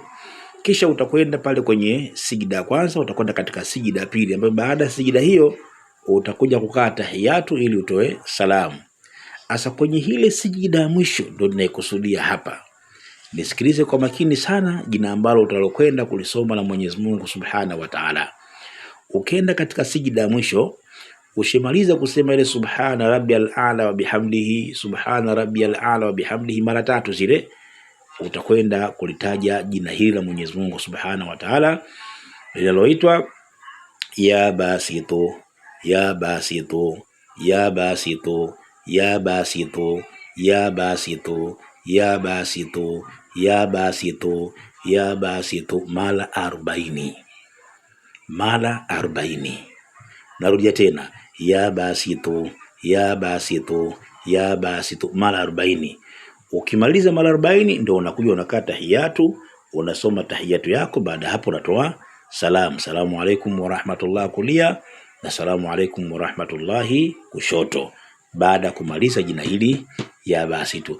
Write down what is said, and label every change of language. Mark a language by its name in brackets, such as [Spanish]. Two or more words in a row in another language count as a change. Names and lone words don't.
[Swahili] Kisha utakwenda pale kwenye sijida kwanza, utakwenda katika sijida pili, ambayo baada ya sijida hiyo utakuja kukaa tahiyatu ili utoe salamu. Asa kwenye hile sijida ya mwisho ndio ninaikusudia hapa. Nisikilize kwa makini sana jina ambalo utalokwenda kulisoma na Mwenyezi Mungu [Arabic] سبحانه وتعالى. [Swahili] Ukienda katika sijida ya mwisho, ushimaliza kusema ile [Arabic] سبحان ربي الأعلى وبحمده, سبحان ربي الأعلى وبحمده [Swahili] mara 3 zile, utakwenda kulitaja jina hili la Mwenyezi Mungu [Arabic] سبحانه وتعالى [Swahili] linaloitwa [Arabic] يا باسط, يا باسط, يا باسط, يا باسط, يا باسط, يا باسط, يا باسط, يا باسط [Swahili] mara 40. Mara 40. Narudia tena, [Arabic] يا باسط, يا باسط, يا باسط [Swahili] mara 40. Ukimaliza mara 40 ndio unakuja unakaa tahiyatu, unasoma tahiyatu yako. Baada hapo unatoa salamu, [Arabic] سلام عليكم ورحمة الله [Swahili] kulia na [Arabic] سلام عليكم ورحمة الله [Swahili] kushoto, baada kumaliza jina hili [Arabic] يا باسط.